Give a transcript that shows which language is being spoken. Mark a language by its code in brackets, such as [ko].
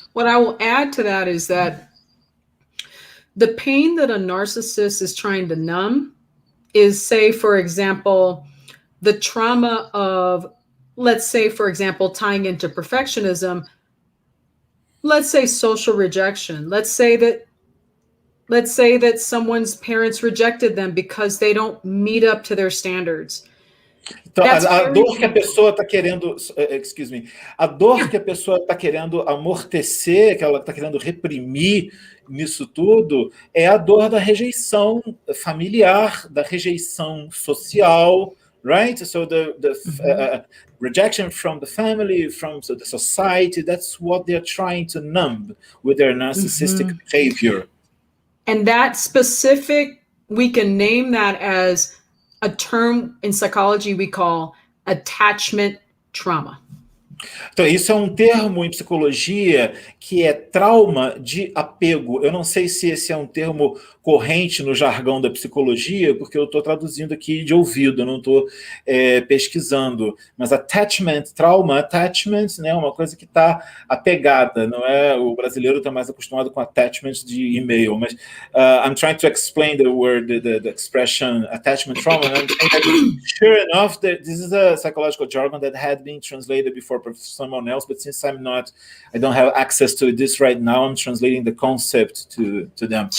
[en] What I will add to that is that the pain that a narcissist is trying to numb is, say, for example, the trauma of, let's say, for example, tying into perfectionism, let's say social rejection. Let's say that someone's parents rejected them because they don't meet up to their standards. [pt] Então, a dor que a pessoa está querendo, a dor que a pessoa está querendo amortecer, que ela está querendo reprimir nisso tudo, é a dor da rejeição familiar, da rejeição social, [en] right? So the rejection from the family, from the society, that's what they're trying to numb with their narcissistic behavior. And that specific, we can name that as a term in psychology we call attachment trauma. [pt] Então, isso é um termo em psicologia que é trauma de apego. Eu não sei se esse é um termo corrente no jargão da psicologia, porque eu estou traduzindo aqui de ouvido, eu não estou pesquisando. Mas attachment, trauma, attachment, né, é uma coisa que está apegada, não é? O brasileiro está mais acostumado com attachment de e-mail, mas [en] I'm trying to explain the word, the expression attachment trauma, and I'm saying that sure enough, this is a psychological jargon that had been translated before for someone else, but since I don't have access to this right now, I'm translating the concept to them.